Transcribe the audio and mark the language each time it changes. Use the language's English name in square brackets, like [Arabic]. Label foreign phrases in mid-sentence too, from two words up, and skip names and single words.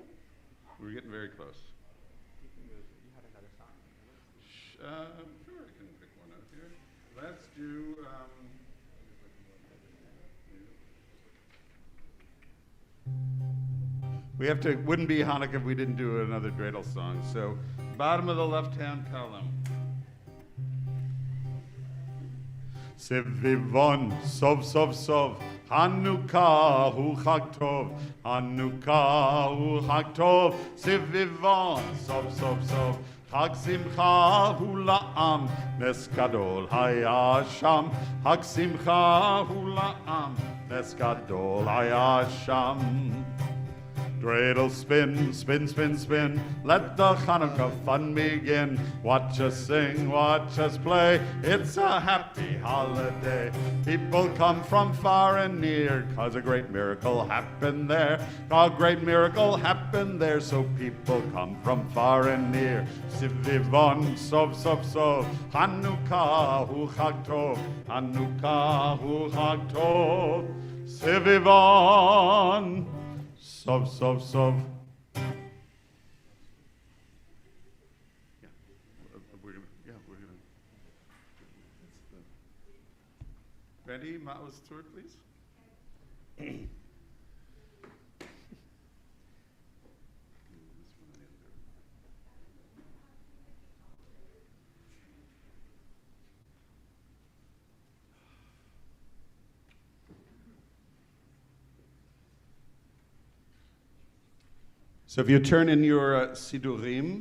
[English] We're getting very close. Sure, I can pick one out here. Let's do. We have to. Wouldn't be Hanukkah if we didn't do another dreidel song. So, bottom of the left-hand column. [Hebrew] סביבון, סוב, סוב, סוב. חנוכה הוא חג טוב. חנוכה הוא חג טוב. סביבון, סוב, סוב, סוב. חג שמחה הוא לעם. נס גדול היה שם. חג שמחה הוא לעם. נס גדול היה שם. [English] Dreidel spin, spin, spin, spin. Let the Hanukkah fun begin. Watch us sing, watch us play. It's a happy holiday. People come from far and near, 'cause a great miracle happened there. A great miracle happened there, so people come from far and near. [Hebrew] סביבון, סוב, סוב, סוב. חנוכה הוא חג טוב. חנוכה הוא חג טוב. Sivivon. סוב, סוב, סוב. [English] Yeah, we're gonna. Ready, Mao's tour, please. So if you turn in your Sidurim